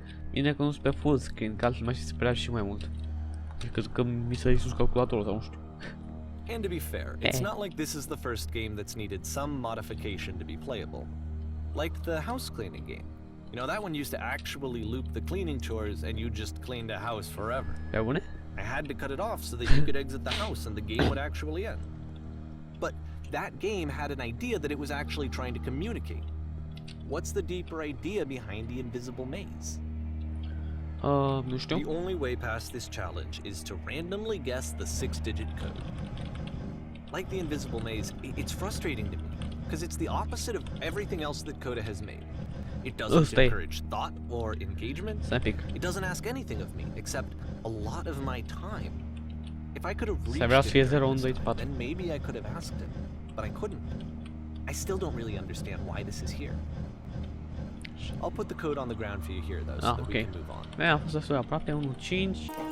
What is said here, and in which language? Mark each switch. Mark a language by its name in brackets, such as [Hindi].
[Romanian] Bine că nu sunt pe full screen, că altfel m-aș fi speriat și mai mult. Decât că mi s-a sus calculatorul sau nu știu. [English] And to be fair, it's not like this is the first game that's needed some modification to be playable. Like the house cleaning game. You know, that one used to actually loop the cleaning chores and you just cleaned a house forever. [Romanian] Pe bune? [English] I had to cut it off so that you could exit the house and the game would actually end. But that game had an idea that it was actually trying to communicate. What's the deeper idea behind the invisible maze? [Romanian] Nu știu. [English] The only way past this challenge is to randomly guess the 6-digit code. Like the invisible maze, it's frustrating to me, because it's the opposite of everything else that Coda has made. It doesn't encourage thought or engagement. It doesn't ask anything of me, except a lot of my time. If I could have reached it, then maybe I could have asked him, but I couldn't. I still don't really understand why this is here. I'll put the code on the ground for you here, though, so that we can move on. [Romanian] A fost destul de aproape, 1-5.